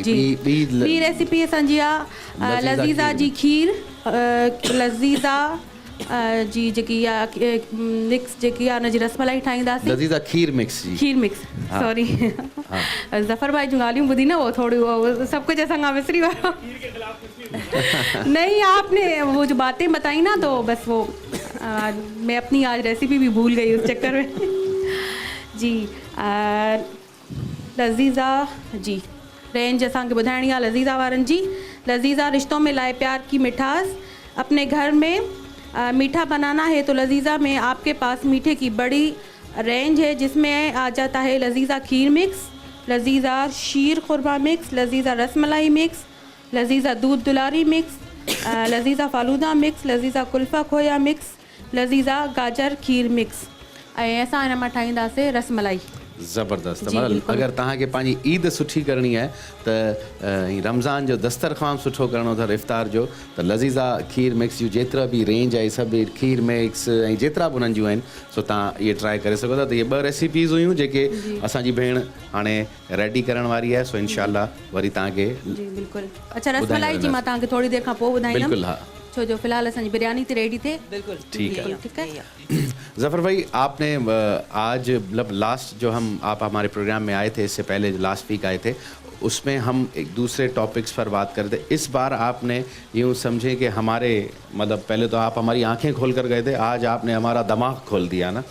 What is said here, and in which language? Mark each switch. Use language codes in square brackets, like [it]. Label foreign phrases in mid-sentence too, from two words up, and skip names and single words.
[sd] ॿी रेसिपी असांजी आहे लज़ीज़ा जी खीर। लज़ीज़ा जी जेकी आहे मिक्स जेकी आहे हुनजी रसमलाई ठाहींदासीं। लज़ीज़ा खीर मिक्स जी। खीर मिक्स, सॉरी ज़फ़र भाई जूं ॻाल्हियूं ॿुधी न, उहो थोरी सभु कुझु असां खां विसरी वियो। [ur] نہیں، آپ نے وہ جو باتیں بتائی نا تو بس وہ میں اپنی آج ریسیپی بھی بھول گئی اس چکر میں. [sd] जी लज़ीज़ा जी रेंज असांखे ॿुधाइणी आहे लज़ीज़ा वारनि जी। [ur] لذیذہ رشتوں میں لائے پیار کی مٹھاس، اپنے گھر میں میٹھا بنانا ہے تو لذیذہ میں آپ کے پاس میٹھے کی بڑی رینج ہے، جس میں آ جاتا ہے لذیذہ کھیر مکس، لذیذہ شیر خرما مکس، لذیذہ رس ملائی مکس، لذیذہ دودھ دلاری مکس، لذیذہ فالودہ مکس، لذیذہ قلفہ کھویا مکس، لذیذہ گاجر کھیر مکس. [sd] ऐं असां हिन मां ठाहींदासीं रसमलाई। ज़बरदस्त। मतलब अगर तव्हांखे पंहिंजी ईद सुठी करणी आहे त रमज़ान जो दस्तरख़्वान सुठो करणो अथव इफ़्तार जो, त लज़ीज़ा खीर मिक्स जूं जेतिरा बि रेंज आहे सभु खीर मिक्स ऐं जेतिरा बि उन्हनि जूं आहिनि सो तव्हां इहे ट्राए करे सघो था। त इहे 2 रेसिपीज़ हुयूं जेके असांजी भेण हाणे रेडी करण वारी आहे, सो [ar] إن شاء الله [sd] वरी तव्हांखे जी बिल्कुलु। अच्छा रसमलाई जी मां तव्हांखे थोरी देरि खां पोइ ॿुधाईंदमि। बिल्कुलु हा, छो जो फ़िलहाल असांजी बिरयानी थी रेडी थिए। बिल्कुल [ur] ٹھیک ہے. ٹھیک ہے. ظفر بھائی آپ نے آج مطلب لاسٹ جو آپ ہمارے پروگرام میں آئے تھے، اس سے پہلے [en] last week [ur] آئے تھے، اس میں ہم ایک دوسرے ٹاپکس پر بات کر رہے تھے. اس بار آپ نے یوں سمجھے کہ ہمارے مطلب پہلے تو آپ ہماری آنکھیں کھول کر گئے تھے، آج آپ نے ہمارا دماغ کھول دیا نا.